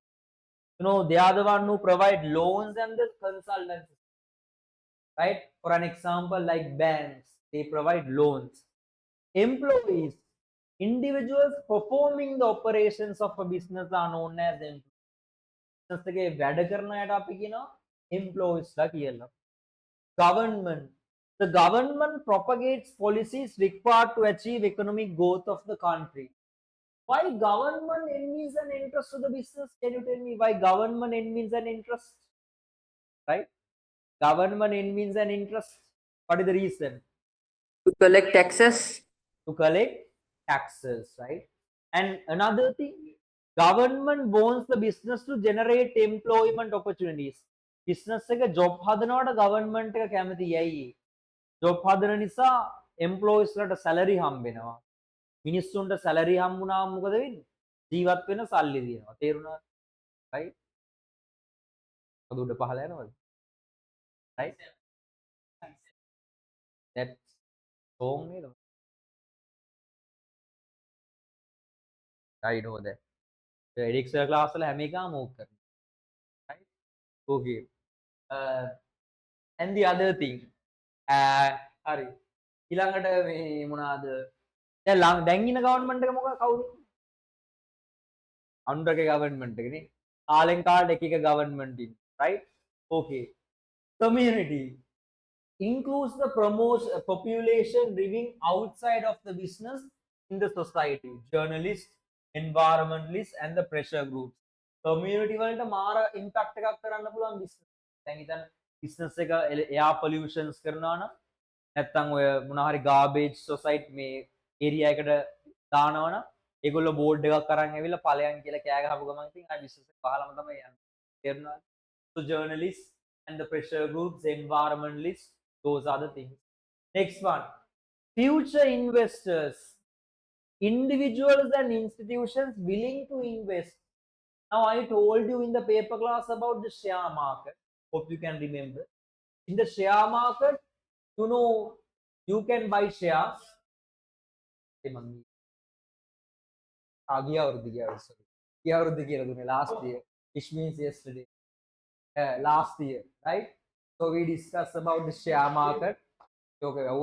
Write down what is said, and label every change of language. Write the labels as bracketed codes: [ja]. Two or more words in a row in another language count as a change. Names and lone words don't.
[en] You know, they are the one who provide loans and the consultancy. Right? For an example, like banks, they provide loans. Employees, individuals performing the operations of a business are known as employees. [si] Business එකේ වැඩ කරන අයට අපි කියනවා employees ලා කියලා. [en] Government. The government propagates policies required to achieve economic growth of the country. Why government envies an interest to the business? Can you tell me why government envies an interest? Right? Government envies an interest. What is the reason? To collect taxes. To collect taxes, right? And another thing, government wants the business to generate employment opportunities. [si] Business එක job හදනවට government එක කැමති යයි. job හදන නිසා employees ලට salary හම්බෙනවා. මිනිස්සුන්ට salary හම්බුනාම මොකද වෙන්නේ? ජීවත් වෙන සල්ලි දිනනවා. තේරුණාද? right? මොකද උඩ පහළ යනවද? [en] right? That's wrong නේද? I know that. [si] edX class වල හැම එකම ඕක කරනවා. [en] right? okay. And the other thing, [si] හරි ඊළඟට මේ මොනවාද දැන් ඉන්න ගවර්න්මන්ට් එක මොකක්ද කවුද අනුරගේ ගවර්න්මන්ට් එකනේ කාලෙන් කාලට එක එක ගවර්න්මන්ට් ඉන්න [en] right okay community includes the population living outside of the business in the society journalists environmentalists and the pressure groups [si] community වලට මාර impact එකක් කරන්න පුළුවන් business දැන් හිතන්න business එක [en] air pollutions [si] කරනවා නම් නැත්තම් ඔය මොනවා හරි [en] garbage society [si] මේ area එකට දානවා නම් ඒගොල්ලෝ board එකක් අරන් ඇවිල්ලා ඵලයන් කියලා කෑ ගහපු ගමන් ඉතින් ආ business එක පහලම තමයි යන්නේ තේරුණාද [en] so journalists and the pressure groups environmentalists those are the things next one future investors individuals and institutions willing to invest now I told you in the paper class about the share market hope you can remember in the share market you know you can buy shares last year which means yesterday last year right so we discussed about the share market okay